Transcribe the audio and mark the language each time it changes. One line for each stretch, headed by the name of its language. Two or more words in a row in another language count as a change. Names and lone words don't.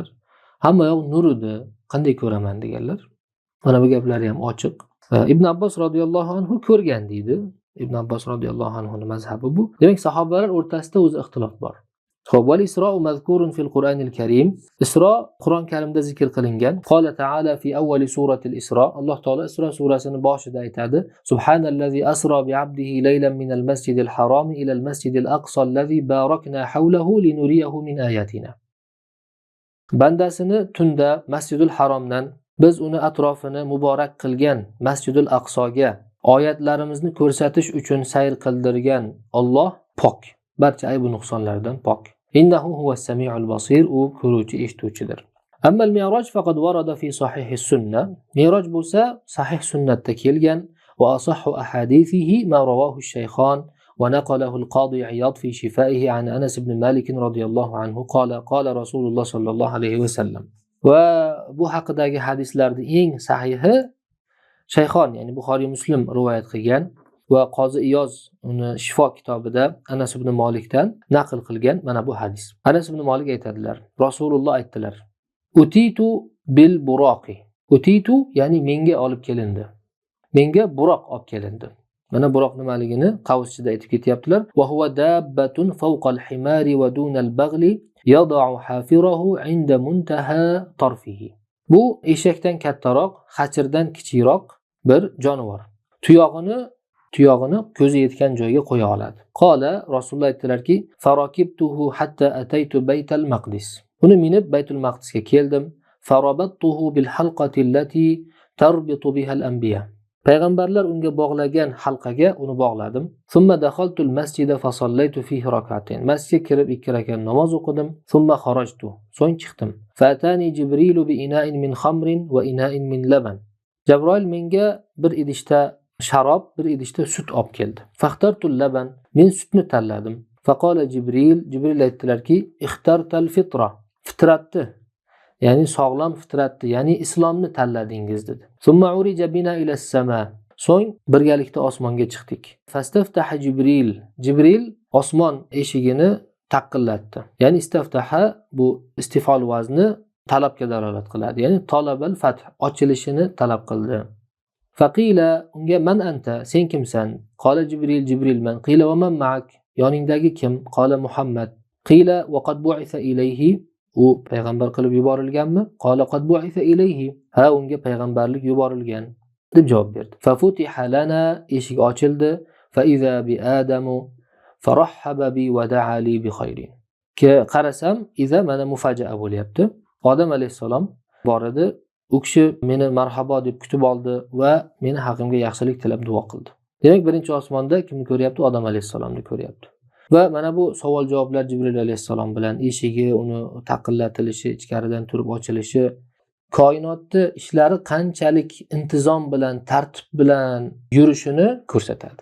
Uzbek: Hamma yoq nur edi, qanday ko'raman deganlar. Mana bu gaplari ham ochiq. Ibn Abbos
Arabic: رضي الله عنه
Uzbek: ko'rgan deydi. Ibn Abbos
Arabic: رضي الله عنه
Uzbek: mazhabi bu. Demak, sahobalar o'rtasida o'zi ixtilof bor. Xo'p,
Arabic: والإسراء مذكور في القرآن الكريم.
Uzbek: Isro Qur'on Karimda zikr qilingan.
Arabic: قال تعالى في أول سورة الإسراء.
Uzbek: Alloh taolo Isro surasining boshida aytadi:
Arabic: سبحان الذي أسرى بعبده ليلا من المسجد الحرام إلى المسجد الأقصى الذي باركنا حوله لنريه من آياتنا.
Uzbek: Bandasini tunda Masjidul Haromdan biz uni atrofini muborak qilgan Masjidul Aqsoga oyatlarimizni ko'rsatish uchun sayr qildirgan Alloh pok, barcha ayb va nuqsonlardan pok.
Arabic: إنه هو السميع البصير,
Uzbek: u ko'ruvchi, eshituvchidir.
Arabic: أما المعراج فقد ورد في صحيح السنة.
Uzbek: Mi'raj bo'lsa sahih sunnatda kelgan va
Arabic: أصح أحاديثه ما رواه الشيخان ونقله القاضي عياض في شفائه عن أنس بن مالك رضي الله عنه قال رسول الله صلى الله عليه وسلم.
Uzbek: وبو haqidagi hadislarning eng sahihi Shayxon, ya'ni Buxoriy Muslim rivoyat qilgan va Qozi Iyoz uni Shifo kitobida Anas ibn Malikdan naql qilgan mana bu hadis. Anas ibn Malik aytadilar, Rasululloh aytdilar:
Arabic: "أتيت بالبراق."
Uzbek: Utitu ya'ni menga olib kelindi. Menga buroq olib kelindi. Mana buroq nimaligini qavuschida aytib ketyaptilar.
Arabic: وهو دابة فوق الحمار ودون البغل يضع حافره عند منتهى طرفه.
Uzbek: Bu eshakdan kattaroq, xachirdan kichikroq bir jonivor. Tuyog'ini ko'zi yetgan joyga qo'ya oladi.
Arabic: Qola
Uzbek: Rasululloh aytdilarki:
Arabic: "فركبته حتى أتيت بيت المقدس."
Uzbek: Uni minib Baytul Maqdisga keldim.
Arabic: فربطته بالحلقة التي تربط بها الأنبياء.
Uzbek: Payg'ambarlar unga bog'lagan halqaga uni bog'ladim.
Arabic: ثم دخلت المسجد فصليت فيه ركعتين.
Uzbek: Masjidga kirib 2 rakat namoz o'qidim.
Arabic: ثم خرجت.
Uzbek: So'ng chiqdim.
Arabic: فأتاني جبريل بإناء من خمر وإناء من لبن.
Uzbek: Jabroil menga bir idishda sharob, bir idishda sut olib keldi.
Arabic: فاخترت اللبن.
Uzbek: Men sutni tanladim. Faqala Jibril aytdilarki:
Arabic: "اخترت الفطرة."
Uzbek: Fitratni, ya'ni sog'lom fitratni, ya'ni islomni tanladingiz dedi.
Arabic: ثم عرج بنا إلى السماء.
Uzbek: So'ng birgalikda osmonga chiqdik. Fastaftaha Jibril osmon eshigini taqillatdi. Ya'ni istaftaha bu istifol vazni talabga dalolat qiladi. Ya'ni
Arabic: طلب الفتح,
Uzbek: ochilishini talab qildi. Faqila unga
Arabic: من أنت,
Uzbek: sen kimsan?
Arabic: قال جبريل من. قيل ومن معك,
Uzbek: yoningdagi kim?
Arabic: قال محمد. قيل وقد بعث إليه,
Uzbek: u payg'ambar qilib yuborilganmi?
Arabic: قال قد بعث إليه,
Uzbek: ha, unga payg'ambarlik yuborilgan deb javob berdi.
Arabic: ففتح لنا,
Uzbek: eshik ochildi.
Arabic: فإذا بآدم فرحب بي ودعا لي بخير.
Uzbek: Qarasam, iza mana mufajaa bo'lyapti. Odam alayhisalom bor edi. U kishi meni marhabo deb kutib oldi va meni haqimga yaxshilik tilab duo qildi. Demak, birinchi osmonda kimni ko'ryapti? Odam alayhisalomni ko'ryapti. Va mana bu savol-javoblar Jibril alayhissalom bilan eshigi uni taqillatilishi, ichkaridan turib ochilishi, koinotni ishlari qanchalik intizom bilan, tartib bilan yurishini ko'rsatadi.